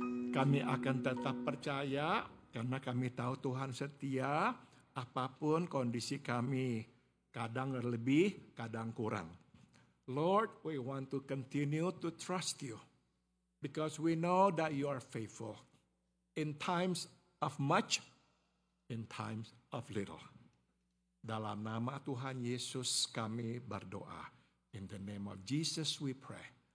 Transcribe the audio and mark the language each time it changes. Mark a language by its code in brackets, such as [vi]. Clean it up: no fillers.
[id] Kami akan tetap percaya karena kami tahu Tuhan setia apapun kondisi kami. Kadang lebih, kadang kurang. [en] Lord, we want to continue to trust you because we know that you are faithful in times of much, in times of little. [id] Dalam nama Tuhan Yesus kami berdoa. [en] In the name of Jesus we pray.